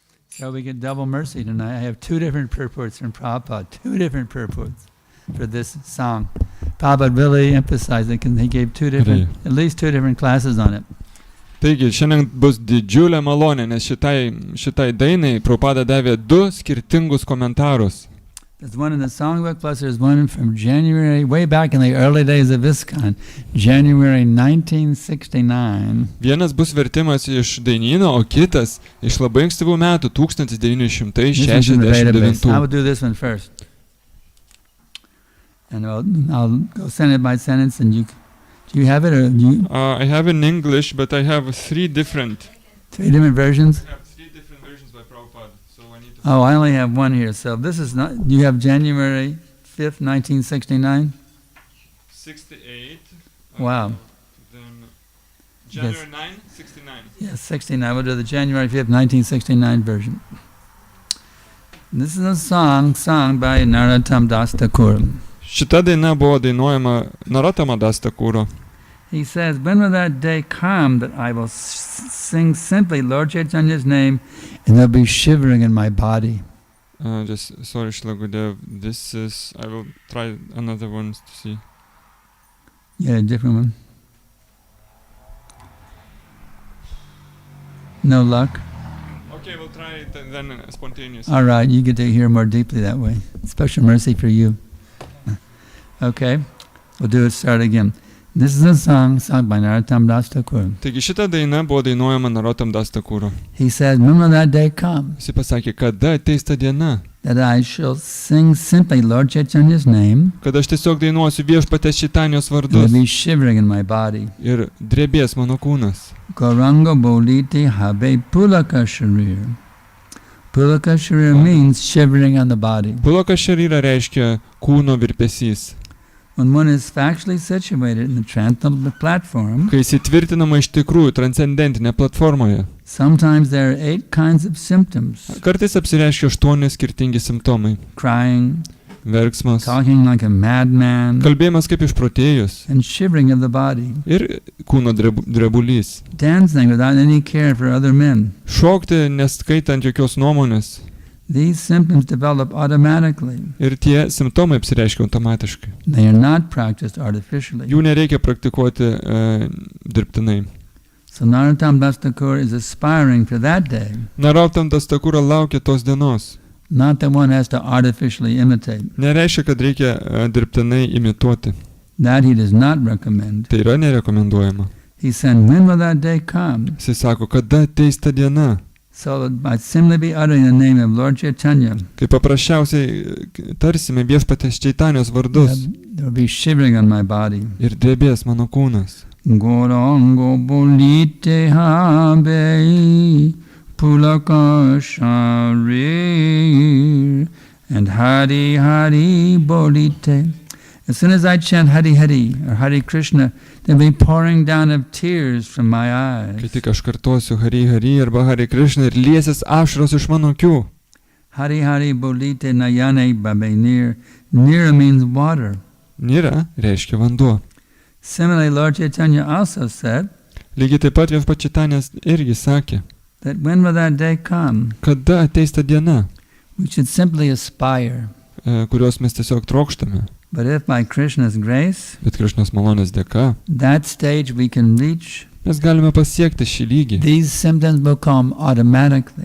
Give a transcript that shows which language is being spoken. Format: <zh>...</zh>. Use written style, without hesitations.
<en>So we get double mercy tonight. I have two different purports from Prabhupada, two different purports for this song. Prabhupada really emphasized it because he gave at least two different classes on it.</en> <lt>Taigi, šiandien bus didžiulė malonė, nes šitai dainai Prabhupada davė du skirtingus komentarus.</lt> <en>There's one in the songbook, plus there's one from January, way back in the early days of ISKCON, January 1969.</en> <lt>Vienas bus vertimas iš dainyno, o kitas iš labai ankstyvų metų, 1969.</lt> <en>I will do this one first. And I'll go sentence by sentence, and do you have it? Or you? I have in English, but I have three different versions? I have three different versions by Prabhupada. Oh, I only have one here. So this is not. You have January 5th, 1969. 68. Wow. Then January 9, 69. Yes, 69. We'll do the January 5th, 1969 version. This is a song sung by Narottam Das Thakur.</en> <lt>Šita daina buvo dainuojama Narottam Das Thakuro.</lt> <en>He says, when will that day come that I will sing simply Lord Chaitanya's name and there'll be shivering in my body? Just sorry, Shila Gurudev, this is, I will try another one to see. Yeah, a different one. No luck? Okay, we'll try it then spontaneous. All right, you get to hear more deeply that way. Special mercy for you. Okay, we'll do it, start again. This is a song sung by Narottam Das Thakur.</en> <lt>Taigi šita daina buvo dainuojama Narottam Das Thakuro.</lt> <en>He said, when will that day come</en> <lt>Jis pasakė, kada ateis ta diena,</lt> <en>that I shall sing simply Lord Chaitanya's name</en> <lt>kad aš tiesiog dainuosiu Viešpaties Čaitanijos</lt> <en>and</en> <lt>vardus</lt> <en>there'll be shivering in my body.</en> <lt>ir drebės mano kūnas.</lt> <bn>Gauranga bolite habe pulaka sharir.</bn> <en>Pulaka sharir means shivering on the body.</en> <lt>Pulaka šarira reiškia kūno virpesys.</lt> <en>When one is factually situated in the transcendental platform,</en> <lt>Kai įsitvirtinama iš tikrųjų transcendentinė platformoje,</lt> <en>sometimes there are 8 kinds of symptoms.</en> <lt>kartais apsireiškia 8 skirtingi simptomai.</lt> <en>Crying,</en> <lt>Verksmas,</lt> <en>talking like a madman,</en> <lt>kalbėjimas kaip išprotėjus</lt> <en>and shivering of the body.</en> <lt>ir kūno drebulys.</lt> <en>Dancing without any care for other men.</en> <lt>Šokti neskaitant jokios nuomonės.</lt> <en>These symptoms develop automatically.</en> <lt>Ir tie simptomai apsireiškia automatiškai.</lt> <en>They are not practiced artificially.</en> <lt>Jų nereikia praktikuoti dirbtinai.</lt> <en>So Narottam Das Thakur is aspiring for that day.</en> <lt>Narottam Das Thakura laukia tos dienos.</lt> <en>Not that one has to artificially imitate.</en> <lt>Nereiškia, kad reikia dirbtinai imituoti.</lt> <en>That he does not recommend.</en> <lt>Tai yra nerekomenduojama.</lt> <en>He said, when will that day come?</en> <lt>Jis sako, kada ateis ta diena,</lt> <en>So that by simply be uttering the name of Lord Chaitanya,</en> <lt>kai paprasčiausiai tarsime Viešpaties Čaitanijos vardus</lt> <en>there will be shivering on my body.</en> <lt>ir drebės mano kūnas.</lt> <bn>Gorango bolite habe pulaka sharir and Hari Hari bolite.</bn> <en>As soon as I chant Hari Hari or Hari Krishna, there'll be pouring down of tears from my</en> <lt>Kai</lt> <en>eyes.</en> <lt>tik aš kartosiu Hari Hari arba Hari Krishna ir liesis ašaros iš mano akių.</lt> <bn>Hari Hari bolite nayane babe.</bn> <en>Nira means water.</en> <lt>Nira reiškia vanduo.</lt> <en>Similarly, Lord Chaitanya also said</en> <lt>Lygiai taip pat Viešpats Čaitanijas irgi sakė,</lt> <en>that when will that day come,</en> <lt>kada ateis ta diena,</lt> <en>we should simply aspire.</en> <lt>kurios mes tiesiog trokštame.</lt> <en>But if by Krishna's grace,</en> <lt>Bet Krišnos malonės dėka</lt> <en>that stage we can reach,</en> <lt>mes galime pasiekti šį lygį.</lt> <en>these symptoms will come automatically.</en>